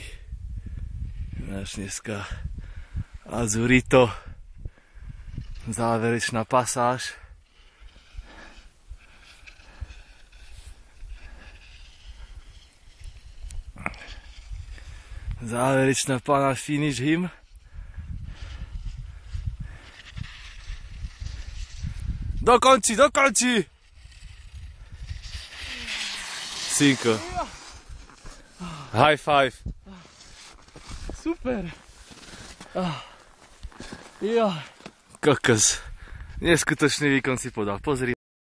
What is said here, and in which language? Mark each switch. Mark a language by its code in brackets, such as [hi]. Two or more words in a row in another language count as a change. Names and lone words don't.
[sk] Náš dneska Azurito, záverečná pasáž. Záverečná pána [en] finish him. [sk] Dokonči, dokonči! Synko. [en] High five. [sk] Super. Ja. Kokos. Neskutočný výkon si podal. Pozri.